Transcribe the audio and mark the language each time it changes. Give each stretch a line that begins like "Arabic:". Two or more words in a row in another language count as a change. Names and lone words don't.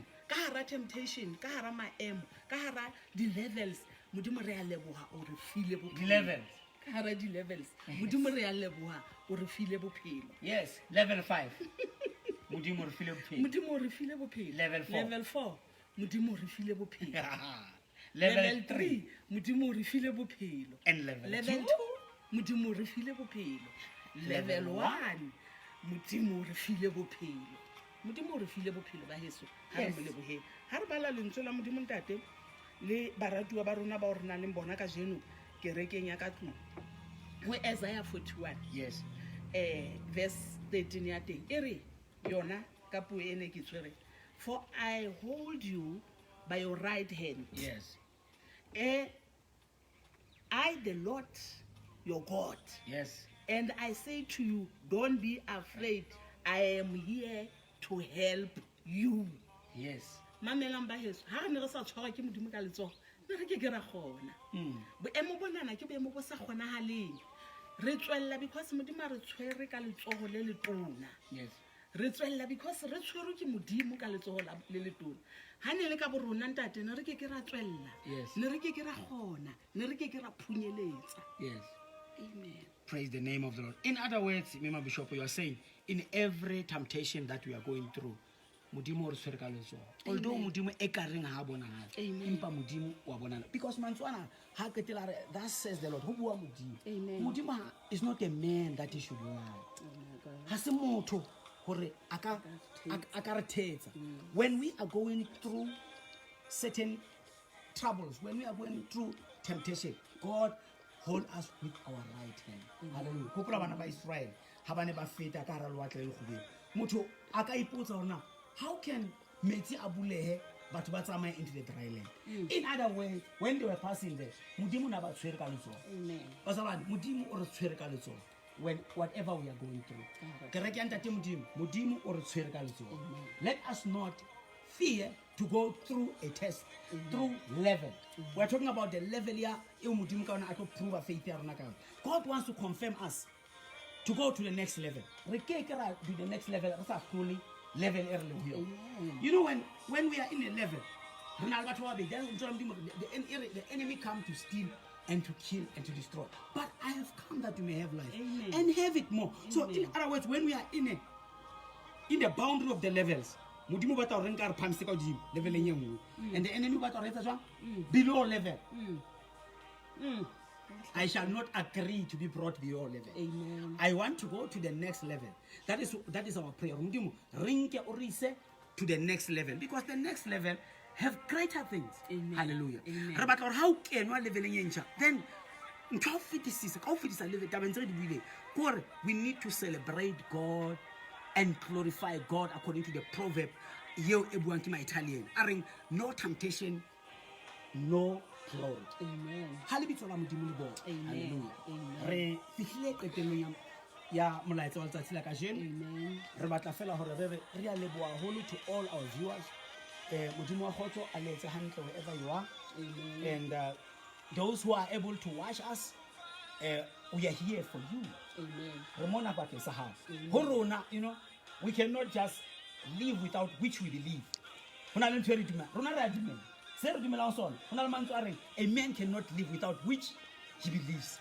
Southern Sotho: Ka hara temptation, ka hara maemo, ka hara di-levels, modimo re a leboha o re file bophelo. Levels. Ka hara di-levels, modimo re a leboha o re file bophelo. Yes. Level 5. Modimo re file bophelo. Modimo o re file bophelo. Level 4. Level 4, modimo o re file bophelo. Level 3. modimo o re file bophelo.
English: And level 2. 2,
Southern Sotho: modimo o re file bophelo. Level 1, modimo o re file bophelo. Modimo o re file bophelo ba heso. Ha re mo leboheng. Ha re bala lentswe la modimo ntate le baratuwa ba rona ba o re nang le bona ka jeno kerekeng ya ka tlung. Ho Isaiah 41. Yes. Verse 13 ya teng e re yona ka puo ene ke tshwere,
English: for I hold you by your right hand. Yes. I the Lord your God, Yes. and I say to you, don't be afraid, I am here to help you. Yes.
Southern Sotho: Mamelang ba heso ha re ne re sa tshwarwa ke modimo ka letsogo ne re ke ra gona boemo bonana ke boemo bo sa kgonagaleng re tswella because modimo a re tshwere ka letsogo le letona. Yes. Re tswella because re tshwerwe ke modimo ka letsogo le letona. Ha ne le ka bo rona ntate ne re ke ra tswella. Yes. Ne re ke ra gona, ne re ke ra phunyeletsa. Yes. Amen.
English: Praise the name of the Lord. In other words, Mama Bishop, you are saying in every temptation that we are going through,
Southern Sotho: Modimo re tshwere ka letsogo. Although Modimo e ka reng ha bonagala, empa Modimo wa bonana. Because mantswana ha ketela re,
English: thus says the Lord,
Southern Sotho: ho bua Modimo. Amen.
English: Modimo is not a man that he should lie. Oh my God.
Southern Sotho: Ha se motho hore a ka re thetsa.
English: When we are going through certain troubles, when we are going through temptation, God hold us with our right hand. Hallelujah.
Southern Sotho: Kopola bana ba Israel ha bane ba feta ka hara lewatle le khubeng. Motho a ka ipotsa hore
English: how can
Southern Sotho: metsi a bulehe batho ba tsamaya
English: into the dry land? In other words, when they were passing there,
Southern Sotho: Modimo na ba tshwere ka letsogo. Amen. Basabane, Modimo o re tshwere ka letsogo.
English: When whatever we are going through,
Southern Sotho: kereke ya ntate Modimo o re tshwere ka letsogo.
English: Let us not fear to go through a test, through level. We are talking about the level here. Prove faith. God wants to confirm us to go to the next level. To the next level, level early. You know, when we are in a level, the enemy comes to steal and to kill and to destroy. But I have come that you may have life. Amen. And have it more. So in other words, when we are in the boundary of the levels,
Southern Sotho: Modimo ba tla re nka re phamse ka godimo level e nngwe,
English: and the enemy
Southern Sotho: ba tla re etsa jwang
English: below level. I shall not agree to be brought below level. Amen. I want to go to the next level. That is our prayer.
Southern Sotho: Modimo re nke o re ise
English: to the next level, because the next level have greater things.
Southern Sotho: Amen. Hallelujah. Amen. Re batla hore ha o kenwa leveleng e ntjha, then ntho ya ho fetisisa ka ho fetisa le tabeng tse re di buileng ke gore
English: we need to celebrate God and glorify God
Southern Sotho: according to the proverb eo e buang ke ma-Italian a reng
English: no temptation no glory.
Southern Sotho: Amen. Ha lebitso la modimo le bona. Amen. Hallelujah. Amen. Re fihlile qetellong ya molaetsa wa letsatsi la kajeno. Amen. Re batla fela hore re a leboha haholo
English: to all our viewers.
Southern Sotho: Modimo wa kgotso a le etse hantle
English: wherever you are.
Southern Sotho: Amen.
English: And those who are able to watch us, we are here for you. Amen.
Southern Sotho: Re mona bakeng sa hao. Ho rona,
English: you know, we cannot just live without which we believe.
Southern Sotho: Hona le ntho e re dumela. Rona re a dumela. Se re dumelang sona, hona le mantswe a reng,
English: a man cannot live without which he believes.